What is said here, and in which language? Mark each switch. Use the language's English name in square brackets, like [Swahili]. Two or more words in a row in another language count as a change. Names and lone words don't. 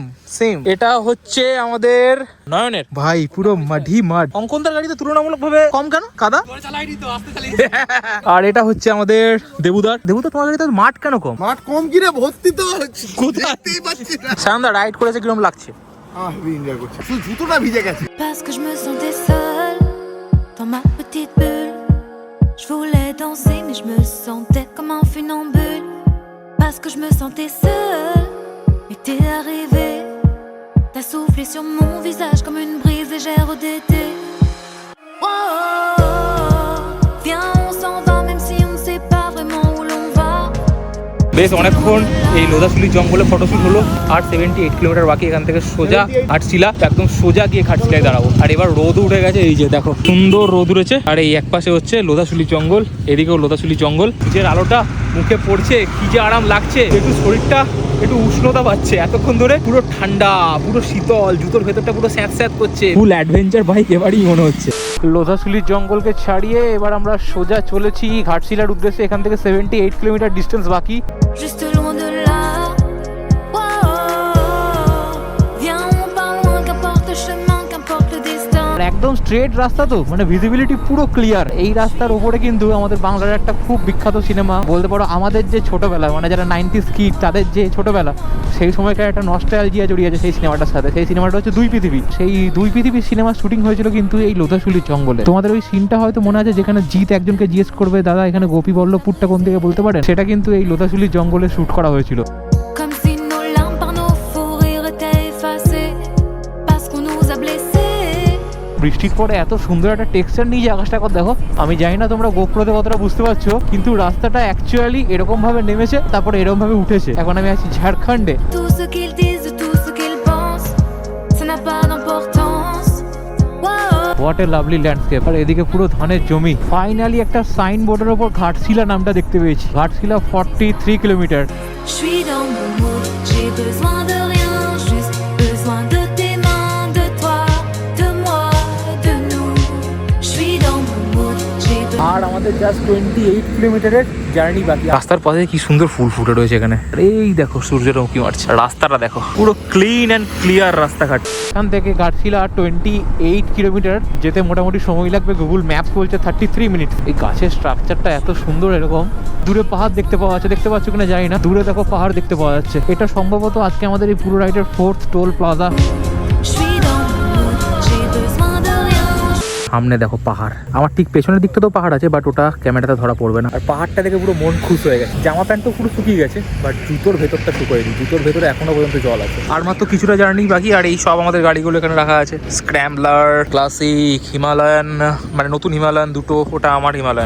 [Bangla] এটা হচ্ছে আমাদের নয়নের ভাই, পুরো মাটি মাঠ। অঙ্কনদার গাড়িতে তুলনামূলকভাবে কম কেন কাদা? আর এটা হচ্ছে আমাদের দেবুদার। তোমার গাড়িতে মাঠ কেন কম? মাঠ কম কি রে, ভর্তি তো দেখতেই পাচ্ছি না। সায়নদা রাইড করেছে কিরকম লাগছে? [English] heavy enjoy [Bangla] করছি, শুধু জুতোটা ভিজে গেছে। [French] Parce que je me sentais seule dans ma petite bulle. Je voulais danser mais je me sentais comme un funambule. Parce que je me sentais seule et t'es arrivé. T'as soufflé sur mon visage comme une brise légère d'été. Oh, oh, oh. Viens on s'en va même si on ne sait pas vraiment où l'on va. [Bangla] বেশ অনেকক্ষণ এই লোধাশুলি জঙ্গলে ফটোশুট হলো। আর 78 কিলোমিটার বাকি এখান থেকে সোজা ঘাটশিলা, একদম সোজা গিয়ে ঘাটশিলায় দাঁড়াবো। আর এবার রোদ উঠে গেছে, এই যে দেখো সুন্দর রোদ উঠেছে। আর এই এক পাশে হচ্ছে লোধাশুলি জঙ্গল, এদিকেও লোধাশুলি জঙ্গল। নিজের আলোটা মুখে পড়ছে, কি যে আরাম লাগছে। একটু শরীরটা একটু উষ্ণতা পাচ্ছে, এতক্ষণ ধরে পুরো ঠান্ডা, পুরো শীতল, জুতোর ভেতরটা পুরো স্যাঁত স্যাঁত করছে। [English] full adventure bike [Bangla] এবারই মনে হচ্ছে। লোধাশুলি জঙ্গলকে ছাড়িয়ে এবার আমরা সোজা চলেছি ঘাটশিলার উদ্দেশ্যে। এখান থেকে 78 [English] kilometre distance [Bangla] বাকি। [French] Juste loin de là. Oh, oh, oh. Viens on part loin, qu'importe le chemin, qu'importe le destin. [Bangla] আর একদম স্ট্রেট রাস্তা তো, মানে ভিজিবিলিটি পুরো ক্লিয়ার। এই রাস্তার উপরে কিন্তু আমাদের বাংলার একটা খুব বিখ্যাত সিনেমা, বলতে পারো আমাদের যে ছোটবেলা, মানে যারা [English] 90s kid [Bangla] তাদের যে ছোটবেলা, সেই সময়কার একটা নস্টালজিয়া জড়িয়ে আছে সেই সিনেমাটার সাথে। সেই সিনেমাটা হচ্ছে দুই পৃথিবী। সেই দুই পৃথিবীর সিনেমার শুটিং হয়েছিল কিন্তু এই লোধাশুলি জঙ্গলে। তোমাদের ওই সিনটা হয়তো মনে আছে, যেখানে জিৎ একজনকে জিজ্ঞেস করবে, দাদা এখানে গোপীবল্লভপুরটা কোন দিকে বলতে পারেন? সেটা কিন্তু এই লোধাশুলি জঙ্গলে শুট করা হয়েছিল। [French] Comme si nos larmes par nos fous rires étaient effacées. Parce qu'on nous a blessés. [Bangla] বৃষ্টির পরে এত সুন্দর একটা টেক্সচার নিয়ে যে আকাশটা কত দেখো। আমি জানি না তোমরা গোপ্রোতে কতটা বুঝতে পারছো, কিন্তু রাস্তাটা অ্যাকচুয়ালি এরকম ভাবে নেমেছে, তারপরে এরকম ভাবে উঠেছে। এখন আমি আছি ঝাড়খণ্ডে। [French] Tout ce qu'ils disent, tout ce qu'ils pensent, ça n'a pas d'importance. Wow. [English] What a lovely landscape. [Bangla] আর এদিকে পুরো ধানের জমি। ফাইনালি একটা সাইন বোর্ডের ওপর ঘাটশিলা নামটা দেখতে পেয়েছি। ঘাটশিলা 43 কিলোমিটার। [French] Je suis dans mon mood, j'ai besoin de rien, juste besoin de tes mains, de toi, de moi, de nous. Je suis dans mon mood, j'ai besoin. [Bangla] আর আমাদের আমাদের জাস্ট 28 কিলোমিটারের জার্নি বাকি। রাস্তার পাশে কি সুন্দর ফুল ফুটে রয়েছে এখানে, এই দেখো সূর্যটা উঁকি মারছে, রাস্তাটা দেখো পুরো [English] clean and clear [Bangla] রাস্তাঘাট। এখান থেকে ঘাটশিলা 28 কিলোমিটার যেতে মোটামুটি সময় লাগবে, গুগল ম্যাপস বলছে 33 মিনিট। এই গাছের স্ট্রাকচারটা এত সুন্দর, এরকম দূরে পাহাড় দেখতে পাওয়া যাচ্ছে, দেখতে পাচ্ছ কিনা জানি না, দূরে দেখো পাহাড় দেখতে পাওয়া যাচ্ছে। এটা সম্ভবত আজকে আমাদের এই পুরো রাইডের 4th [English] toll plaza. [French] Je suis dans le mood, j'ai besoin de rien. [Bangla] সামনে দেখো পাহাড়, আমার ঠিক পেছনের দিকটা তো পাহাড় আছে, বাট ওটা ক্যামেরাতে ধরা পড়বে না। আর পাহাড়টা দেখে পুরো মন খুশ হয়ে গেছে। জামা প্যান্ট তো পুরো শুকিয়ে গেছে, বাট জুতোর ভেতরটা শুকোয়নি, জুতোর ভেতরে এখনো পর্যন্ত জল আছে। আর মাত্র কিছুটা জার্নি বাকি, আর এই সব আমাদের গাড়িগুলো এখানে রাখা আছে। স্ক্র্যাম্বলার, ক্লাসিক, হিমালয়ান, মানে নতুন হিমালয়ান দুটো, ওটা আমার হিমালয়ান।